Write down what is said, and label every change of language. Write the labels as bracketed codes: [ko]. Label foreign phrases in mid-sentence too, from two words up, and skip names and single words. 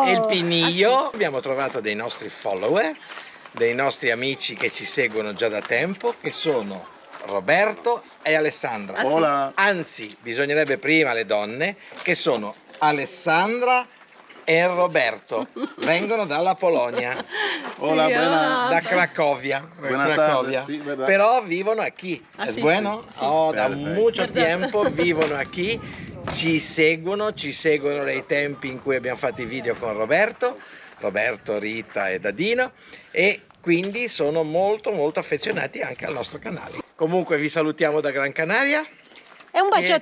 [it] El Piniglio, abbiamo trovato dei nostri follower, dei nostri amici che ci seguono già da tempo, che sono Roberto e Alessandra. [es] Hola. [it] Anzi, bisognerebbe prima le donne, che sono Alessandra e Roberto. Vengono dalla Polonia, [es] Hola, buena. [it] da Cracovia. [es] Buenas [it] Cracovia. [es] tardes, sí, verdad. [it] Però vivono aquí. ¿Es [es] sí? bueno? Sí. [it] Oh, da Perfetto. [es] mucho tiempo vivono aquí. [it] Ci seguono dai tempi in cui abbiamo fatto i video con Roberto, Rita e Dadino, e quindi sono molto affezionati anche al nostro canale. Comunque vi salutiamo da Gran Canaria. E un bacio